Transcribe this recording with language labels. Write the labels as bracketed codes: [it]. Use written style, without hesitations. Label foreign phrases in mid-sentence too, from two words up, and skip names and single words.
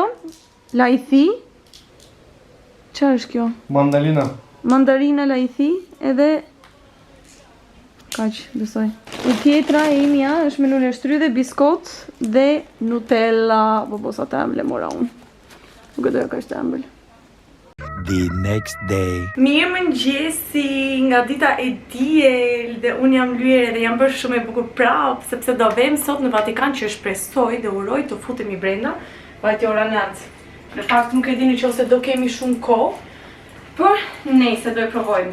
[sq] Lajthi. Çfarë është kjo? Mandalina. Mandarina lajthi edhe kaq, besoj. E tjetra e imja është me nune shtry dhe biskot dhe Nutella. Bobosa të embële mora unë. Nuk e doja ka është embël. [en] The next day. [sq] Mirë mëngjesi nga dita e diel dhe unë jam lyer dhe jam bërë shumë e bukur prapë sepse do vem sot në Vatikan që shpresoj dhe uroj të futemi brenda. Vajti ora natë. Në fakt nuk e dini që ose do kemi shumë kohë, por nejse do e provojmë.